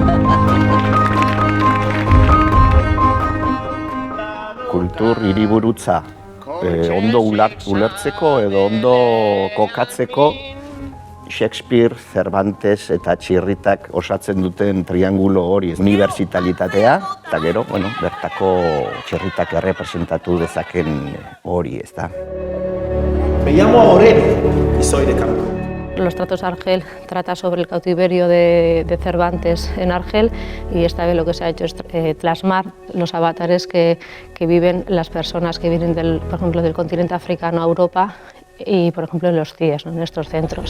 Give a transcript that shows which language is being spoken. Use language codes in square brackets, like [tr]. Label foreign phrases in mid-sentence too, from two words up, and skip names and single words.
[eu] Kultur hiriburutza ondo ulertzeko edo ondo kokatzeko Shakespeare, Cervantes eta Txirritak osatzen duten triangulo hori unibertsitalitatea eta gero, bertako Txirritak errepresentatu dezaken hori, ezta. [es] Me llamo Aurelio y soy de campo. Los Tratos Argel trata sobre el cautiverio de Cervantes en Argel y esta vez lo que se ha hecho es plasmar los avatares que viven las personas que vienen, por ejemplo, del continente africano a Europa y, por ejemplo, en los CIES, en estos centros.